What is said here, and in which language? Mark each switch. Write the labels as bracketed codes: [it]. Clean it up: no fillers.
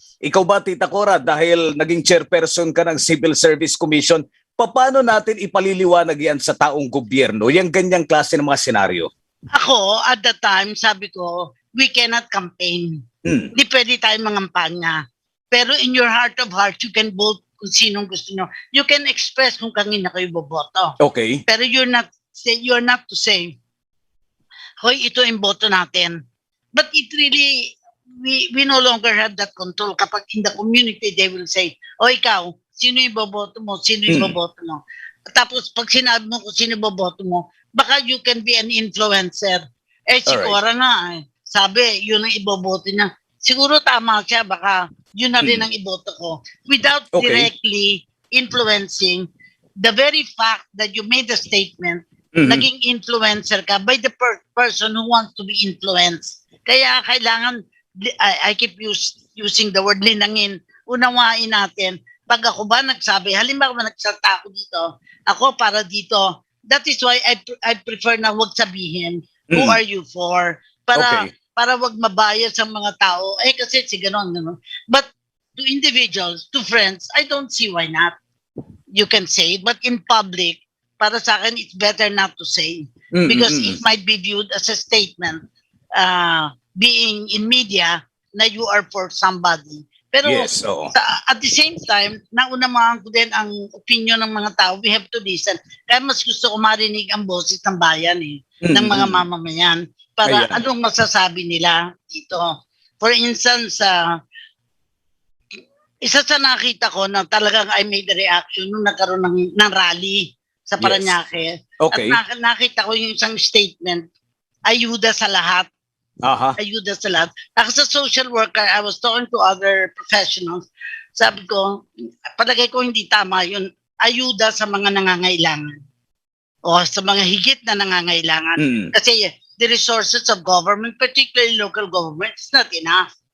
[tl] Ikaw ba, Tita Cora, dahil naging chairperson ka ng Civil Service Commission, paano natin ipaliliwanag yan sa taong gobyerno, yung ganyang klase ng mga senaryo? Ako, [en] at the time, [tl] sabi ko, [en] we cannot campaign. [tl] Hindi pwede tayong mangampanya. Pero [en] in your heart of hearts, you can vote [tl] kung sinong gusto nyo. [en] You can express [tl] kung kanina kayo boboto. [en] Okay. [tl] Pero [en] you're not to say, [tl] hoy, ito yung boto natin. [en] But it really, we no longer have that control. [tl] Kapag [en] in the community, they will say, [tl] o ikaw, sino yung boboto mo? Sino yung boboto mo? Tapos pag sinabi mo kung sino boboto mo, baka [en] you can be an influencer. [tl] Si [en] Alright. [tl] Cora nga, sabi, yun ang iboboto niya. Siguro tama siya, baka yun na rin ang iboto ko. [en] Without Okay. directly influencing the very fact that you made a statement, [tl] naging influencer ka [en] by the person who wants to be influenced. [tl] Kaya kailangan, [en] I keep using the word [tl] linangin, unawain natin. Pag ako ba nagsabi, halimbawa nagsalta ako dito, ako para dito, [en] that is why I prefer [tl] na wag sabihin, [en] who are you for? [tl] Para wag mabayas ang mga tao. Kasi si ganon. [en] But to individuals, to friends, I don't see why not. You can say, but in public, [tl] para sa akin, [en] it's better not to say. Because it might be viewed as a statement, being in media, na you are for somebody. [tl] Pero [en] Yes, oo. at the same time, [tl] naunamahan ko din ang opinion ng mga tao. [en] We have to listen. [tl] Kaya mas gusto ko marinig ang boses ng bayan ng mga mamamayan. Para Ayan. anong masasabi nila dito. [en] For instance, [tl] isa sa nakita ko na talagang [en] I made a reaction [tl] nung nagkaroon ng rally sa Parañaque. [en] Okay. [tl] At nakita ko yung isang statement, ayuda sa lahat. Aha. Ayuda sa lahat. Ako sa [en] social worker, I was talking to other professionals. [tl] Sabi ko, palagay ko hindi tama yun. Ayuda sa mga nangangailangan. O sa mga higit na nangangailangan. [en] Kasi the resources of government, particularly local government, is not enough.